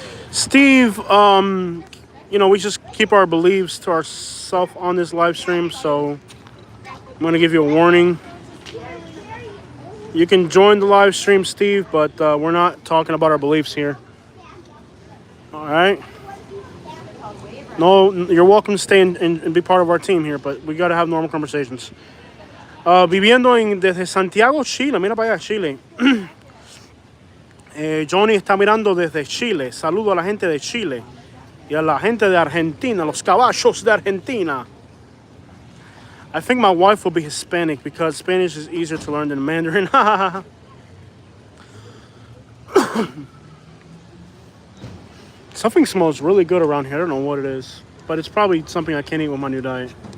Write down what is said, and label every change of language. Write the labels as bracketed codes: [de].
[en] Steve, we just keep our beliefs to ourselves on this live stream, so I'm going to give you a warning. You can join the live stream, Steve, but we're not talking about our beliefs here. All right? No, you're welcome to stay and be part of our team here, but we got to have normal conversations. [es] Viviendo desde Santiago, Chile. Mira para allá, Chile. Johnny está mirando desde Chile. Saludo a la gente de Chile y a la gente de Argentina, los caballos de Argentina. [en] I think my wife will be Hispanic because Spanish is easier to learn than Mandarin. Something smells really good around here. I don't know what it is, but it's probably something I can't eat with my new diet.